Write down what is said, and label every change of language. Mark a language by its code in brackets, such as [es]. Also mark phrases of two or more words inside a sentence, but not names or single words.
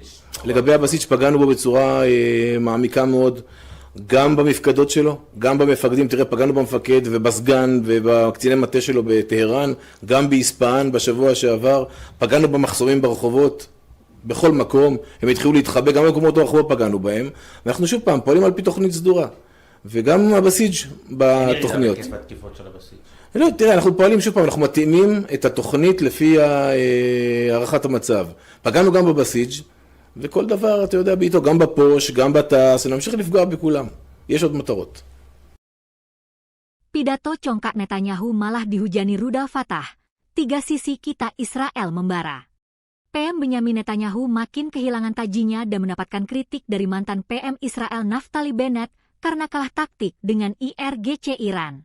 [he] לגבי הבסיג' פגענו בו בצורה מעמיקה מאוד, גם במפקדות שלו, גם במפקדים, תראה, פגענו במפקד ובסגן ובקציני מטה שלו בטהרן, גם באספהאן בשבוע שעבר, פגענו במחסומים ברחובות, בכל מקום, הם התחילו להתחבא, גם במקומות הרחובות פגענו בהם, ואנחנו שוב פעם פועלים על פי תוכנית סדורה, וגם הבסיג' בתוכניות. אין ירידה בתקיפות של הבסיג'. לא, תראה, אנחנו פועלים שוב פעם, אנחנו מתאימים את התוכנית לפי הערכת המצב. פגענו גם בבסיג' וכל דבר, אתה יודע, בעיתו, גם בפוש, גם בטס, ונמשיך לפגוע בכולם. יש עוד מטרות. [id] Pidato congkak Netanyahu malah dihujani rudal Fatah. 3 sisi kita Israel membara. PM Benyamin Netanyahu makin kehilangan tajinya dan mendapatkan kritik dari mantan PM Israel Naftali Bennett karena kalah taktik dengan IRGC Iran.